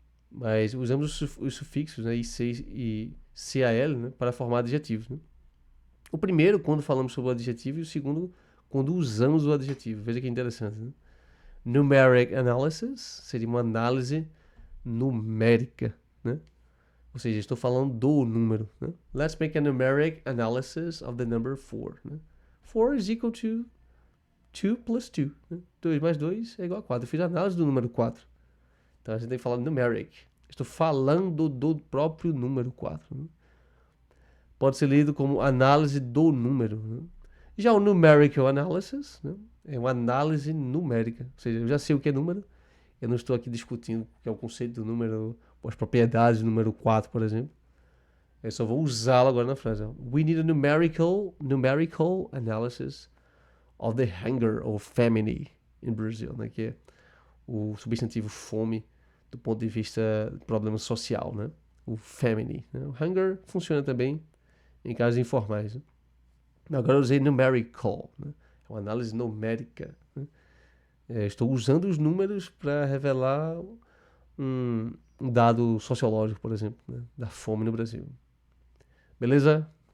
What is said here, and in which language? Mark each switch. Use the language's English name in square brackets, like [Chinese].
[Portuguese] Mas usamos os sufixos, né? IC e CAL, né? Para formar adjetivos. Né? O primeiro, quando falamos sobre o adjetivo, e o segundo, quando usamos o adjetivo. Veja que interessante. Né? [English] Numeric analysis [Portuguese] seria uma análise numérica, né? Ou seja, estou falando do número. Né? [English] Let's make a numeric analysis of the number 4. Né? 4 is equal to 2 plus 2. Né? [Portuguese] 2 mais 2 é igual a 4. Eu fiz a análise do número 4. Então a gente tem que falar numeric. Estou falando do próprio número 4. Né? Pode ser lido como análise do número. Né? Já o [English] numerical analysis, [Portuguese] né? É uma análise numérica. Ou seja, eu já sei o que é número. Eu não estou aqui discutindo o que é o conceito do número, as propriedades do número 4, por exemplo. Eu só vou usá-lo agora na frase. [English] We need a numerical analysis of the hunger or famine in Brazil, né? [Portuguese] Que é o substantivo fome do ponto de vista do problema social, né? O famine. Né? O hunger funciona também em casos informais. Né? Agora eu usei numerical, né? É uma análise numérica. Né? Estou usando os números para revelar um dado sociológico, por exemplo, né, da fome no Brasil. Beleza?